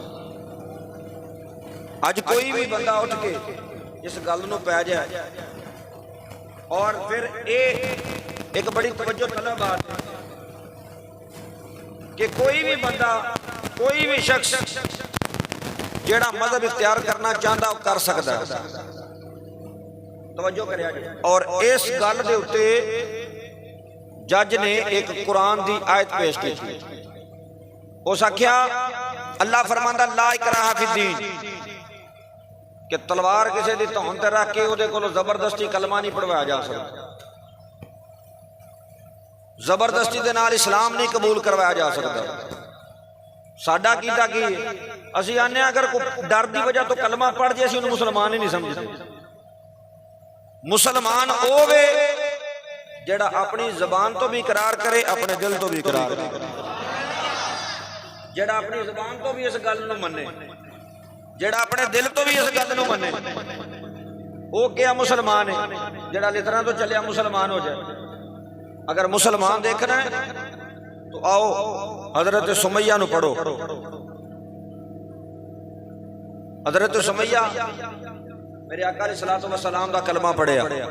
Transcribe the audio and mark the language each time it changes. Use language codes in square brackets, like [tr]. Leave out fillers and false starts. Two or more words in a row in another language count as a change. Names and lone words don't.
[ur] آج کوئی بھی بندہ اٹھ کے [pa] اس گل نو پہ جائے [ur] اور پھر ایک بڑی توجہ طلب بات ہے کہ کوئی بھی بندہ کوئی بھی شخص جیڑا مذہب اختیار کرنا چاہتا وہ کر سکتا ہے. [pa] توجہ کریا جائے. اور اس گل دے اوتے جج نے ایک قرآن دی آیت پیش کی تھی. اس آکھیا اللہ فرماندا [ar] لا اکراہ فی الدین [pa] کہ تلوار کسی دی تہن تے رکھ کے اودے کولوں زبردستی کلمہ نہیں پڑھوایا جا سکتا، زبردستی دے نال اسلام نہیں قبول کروایا جا سکتا. ساڈا کیتا کی ہے اسی آنے اگر کوئی ڈر دی وجہ تو کلمہ پڑھ جے اسی انہوں مسلمان ہی نہیں سمجھتے. مسلمان ہووے جڑا اپنی زبان تو بھی اقرار کرے اپنے دل تو بھی اقرار کرے، جڑا اپنی زبان تو بھی اس گل نو منے، جڑا اپنے دل تو بھی اس گل نو منے وہ کیا مسلمان ہے. جڑا لترا تو چلیا مسلمان ہو جائے. [ur] اگر مسلمان دیکھنا ہے [pa] تو آؤ حضرت سمیہ نو پڑھو. حضرت سمیہ میرے آقا علیہ الصلوۃ والسلام دا کلمہ پڑھیا.